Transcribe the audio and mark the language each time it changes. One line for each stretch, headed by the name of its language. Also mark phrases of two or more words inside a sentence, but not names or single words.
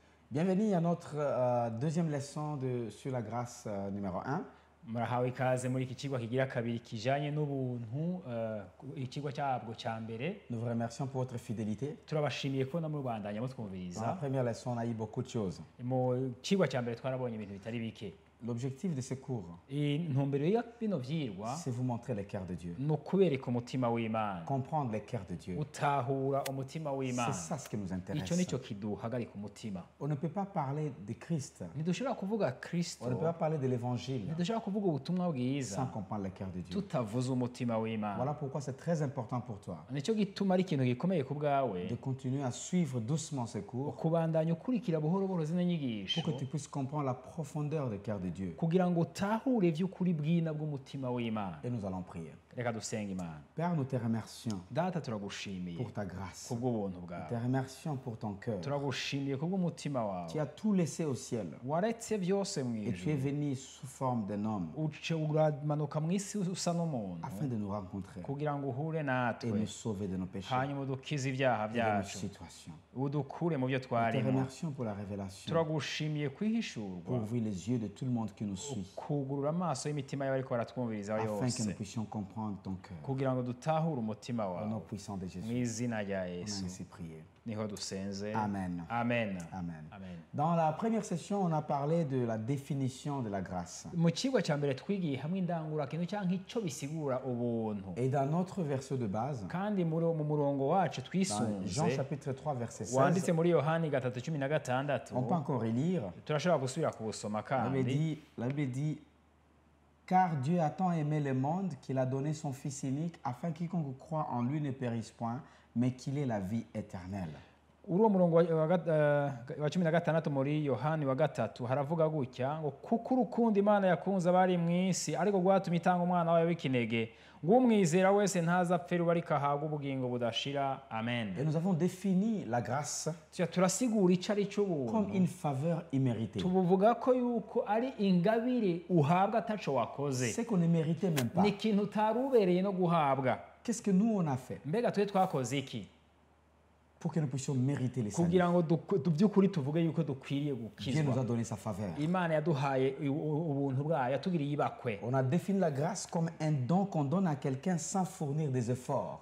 French: Bienvenue à notre deuxième leçon sur la grâce numéro 1.
Rundi: murahawe ikaze muri iki kigwa kigira kabiri kijanye n'ubuntu ikigwa cyabwo cya mbere.
French: Nous vous remercions pour votre fidélité.
Rundi: Turabashimiye ko namwe bandanya
French: Dans la
Rundi: mutwumviriza.
French: première leçon, on a eu beaucoup de choses.
Rundi: Mu kigwa cya mbere twarabonye ibintu bitari bike.
French: L'objectif de ce cours,
Rundi: Intumbero ya bino vyirwa
French: c'est vous montrer le cœur de Dieu,
Rundi: no kubereka umutima w'Imana,
French: comprendre le cœur de Dieu.
Rundi: utahura umutima
French: C'est
Rundi: w'Imana.
French: ça ce qui nous
Rundi: Ico
French: intéresse.
Rundi: nico kiduhagarika umutima.
French: On ne peut pas parler de Christ,
Rundi: Ntidushobora kuvuga Kristo,
French: on ne peut pas parler de l'évangile
Rundi: ntidushobora kuvuga ubutumwa
French: sans
Rundi: bwiza
French: comprendre le cœur de Dieu.
Rundi: tutavuze umutima w'Imana.
French: Voilà pourquoi c'est très important pour toi
Rundi: Nico gituma ari ikintu gikomeye ku bwawe
French: de continuer à suivre doucement ce cours
Rundi: kubandanya ukurikira buhoro buhoro zino
French: pour
Rundi: nyigisho
French: que tu puisses comprendre la profondeur du cœur de Dieu.
Rundi: kugira ngo utahure vy'ukuri bwina bw'umutima w'Imana.
French: Et nous allons prier.
Rundi: Reka dusenga Imana.
French: Père, nous te remercions
Rundi: Data, turagushimiye
French: pour ta grâce.
Rundi: kubw'ubuntu
French: Nous te
Rundi: bwawe,
French: remercions pour ton cœur.
Rundi: turagushimiye kubw'umutima
French: Tu
Rundi: wawe
French: as tout laissé au ciel
Rundi: waretse byose mu
French: et tu es
Rundi: ijuru
French: venu sous forme d'un homme
Rundi: uce uramanuka mu isi usa n'umuntu
French: afin de nous rencontrer
Rundi: kugira ngo uhure
French: et
Rundi: natwe
French: nous sauver de nos péchés
Rundi: hanyuma udukize ibyaha
French: et de nos
Rundi: byacu
French: situations.
Rundi: udukure mu byo
French: Nous te
Rundi: twarimo.
French: remercions pour la révélation,
Rundi: Turagushimiye
French: pour
Rundi: kwihishurwa,
French: ouvrir les yeux de tout le monde qui nous suit,
Rundi: kugurura amaso y'imitima y'abariko baratwumviriza
French: afin que
Rundi: yose
French: nous puissions comprendre ton cœur.
Rundi: kugira ngo dutahure umutima
French: Au nom
Rundi: wawe.
French: puissant de
Rundi: Mu
French: Jésus,
Rundi: izina rya
French: on a
Rundi: Yesu
French: ainsi prié.
Rundi: niho dusenze.
French: Amen.
Rundi: Amen.
French: Amen.
Rundi: Amen.
French: Dans la première session, on a parlé de la définition de la grâce.
Rundi: Mu kigwa cya mbere twigiye hamwe indangurakintu cyangwa icyo bisigura ubuntu,
French: Et dans notre verset de base,
Rundi: kandi mu murongo wacu
French: dans Jean
Rundi: twisunze
French: chapitre 3, verset 16,
Rundi: wanditse muri Yohani 3:16,
French: on peut encore relire.
Rundi: turashobora gusubira kubusoma kandi.
French: La Bible dit, car Dieu a tant aimé le monde qu'il a donné son Fils unique afin que quiconque croit en lui ne périsse point, mais qu'il ait la vie éternelle.
Rundi: Uri uwo murongo wa 16 muri Yohani wa 3 haravuga gutya ngo kuko urukundo Imana yakunze abari mu isi ariko rwatumye itanga umwana wayo w'ikinege ngo umwizera wese ntazapfe ruba ariko ahabwa ubugingo budashira. Amen.
French: Et nous avons défini la grâce
Rundi: Turasigura icyo ari cyo
French: comme
Rundi: ubuntu,
French: une faveur imméritée.
Rundi: tubuvuga ko yuko ari ingabire uhabwa ataco wakoze,
French: C'est qu'on ne méritait même pas.
Rundi: ni ikintu utari ubereye no guhabwa.
French: Qu'est-ce que nous on a fait
Rundi: Mbega twe twakoze iki
French: pour que nous puissions mériter les saluts?
Rundi: kugira ngo by'ukuri tuvuge yuko dukwiriye
French: Dieu nous
Rundi: gukizwa?
French: a donné sa faveur.
Rundi: Imana yaduhaye ubuntu bwayo, yatugiriye ibakwe.
French: On a défini la grâce comme un don qu'on donne à quelqu'un sans fournir des efforts.